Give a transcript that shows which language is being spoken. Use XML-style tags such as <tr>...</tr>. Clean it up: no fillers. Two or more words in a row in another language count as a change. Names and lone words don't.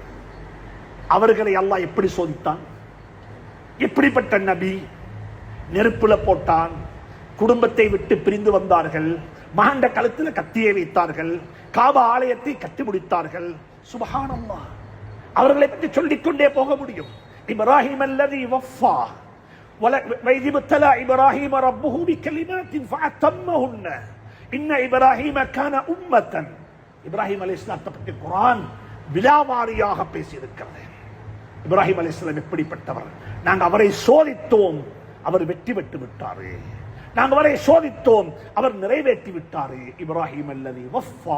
<ta>அவர்களை அல்லாஹ் எப்படி சோதித்தான், எப்படிப்பட்ட நபி, நெருப்புல போட்டான். குடும்பத்தை விட்டு பிரிந்து வந்தார்கள். மகண்ட கழுத்துல கத்தியை வைத்தார்கள். காபா ஆலயத்தை கட்டி முடித்தார்கள். சுப்ஹானல்லாஹ். அவர்களை பற்றி சொல்லிக்கொண்டே போக முடியும்.</ta> <ar>إبراهيم الذي وفى وَإِذِ ابْتَلَى إِبْرَاهِيمَ رَبُّهُ بِكَلِمَاتٍ فَأَتَمَّهُنَّ إِنَّ إِبْرَاهِيمَ كَانَ أُمَّةً.</ar> <ta>இப்ராஹிம் அலைஹிஸ்ஸலாத்தை பற்றி குர்ஆன் விலாவாரியாக பேசியிருக்கிறது. இப்ராஹிம் அலைஹிஸ்ஸலாம் எப்படிப்பட்டவர்? நாங்கள் அவரை சோதித்தோம், அவர் வெற்றி பெற்று விட்டாரு. நாங்கள் அவரை சோதித்தோம், அவர் நிறைவேற்றி விட்டாரு.</ta> <ar>إبراهيم الذي وفى.</ar>